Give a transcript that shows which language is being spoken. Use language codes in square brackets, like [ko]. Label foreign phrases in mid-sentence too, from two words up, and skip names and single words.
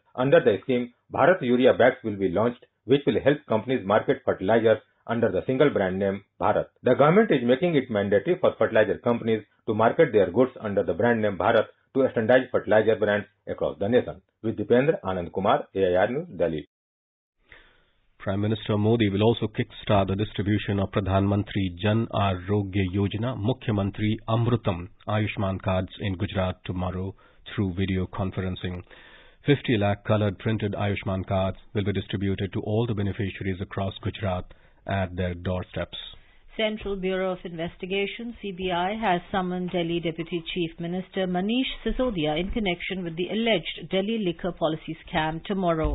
[en] Under the scheme, Bharat Urea Bags will be launched, which will help companies market fertilizers under the single brand name Bharat. The government is making it mandatory for fertilizer companies to market their goods under the brand name Bharat to standardize fertilizer brands across the nation. With Dipendra Anand Kumar, AIR News, Delhi. Prime Minister Modi will also kickstart the distribution of Pradhan Mantri Jan Arogya Yojana Mukhya Mantri Amrutam Ayushman cards in Gujarat tomorrow through video conferencing. 50 lakh coloured printed Ayushman cards will be distributed to all the beneficiaries across Gujarat at their doorsteps. Central Bureau of Investigation, CBI, has summoned Delhi Deputy Chief Minister Manish Sasodia in connection with the alleged Delhi liquor policy scam tomorrow.